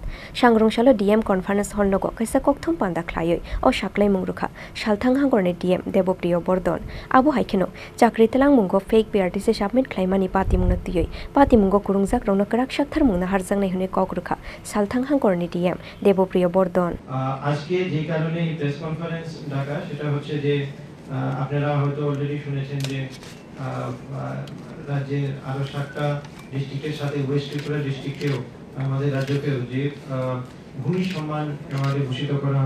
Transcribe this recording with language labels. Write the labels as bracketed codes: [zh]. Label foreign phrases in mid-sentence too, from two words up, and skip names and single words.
[trp] Sangrong shalo DM Conference Hall logo kaisa kokthum panda khlaioi o Saktharmung Rwkha salthangkorni DM Devopriyo Bordon. Abo haikeno chakri telangmungo [en] fake PRTC submit [trp] khlaimani Patimungno tiyoi Patimungno kurungjak rongno Kwrak Saktharmung Naharjaknani hune kok Rwkha salthangkorni DM Devopriyo Bordon [bn] আজকে যে কারণে এই প্রেস কনফারেন্স ডাকা সেটা হচ্ছে যে আপনারা হয়তো অলরেডি শুনেছেন যে রাজ্যের আরো 7টা ডিস্ট্রিক্টের সাথে ওয়েস্ট ত্রিপুরা ডিস্ট্রিক্টেও আমাদের রাজ্যকেও যে ভূমি সম্মান অ্যাওয়ার্ডে ভূষিত করা